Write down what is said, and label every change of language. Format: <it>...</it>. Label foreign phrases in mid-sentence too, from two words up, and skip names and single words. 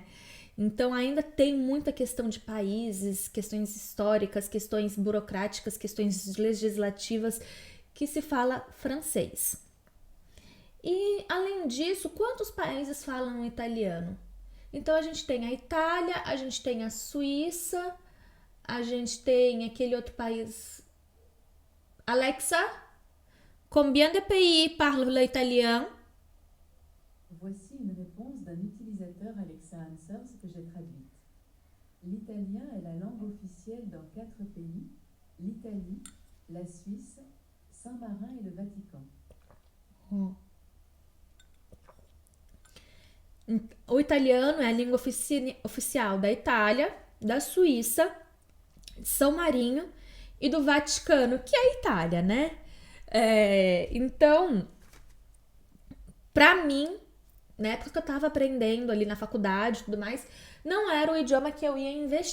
<pt>Então ainda tem muita questão de países, questões históricas, questões burocráticas, questões legislativas que se fala francês. E além disso, quantos países falam italiano? Então a gente tem a Itália, a gente tem a Suíça, a gente tem aquele outro país. Alexa,</pt> <fr>combien de pays parlent l'italien? Voici une réponse d'un utilisateur Alexa Answers que j'ai traduite. L'italien est la langue officielle dans 4 pays, l'Italie, la Suisse, Saint-Marin et le Vatican.</fr> <pt>O italiano é a língua oficial da Itália, da Suíça, de São Marinho e do Vaticano, que é a Itália, né? Então, pra mim, na época que eu tava aprendendo ali na faculdade e tudo mais, não era o idioma que eu ia investir.</pt>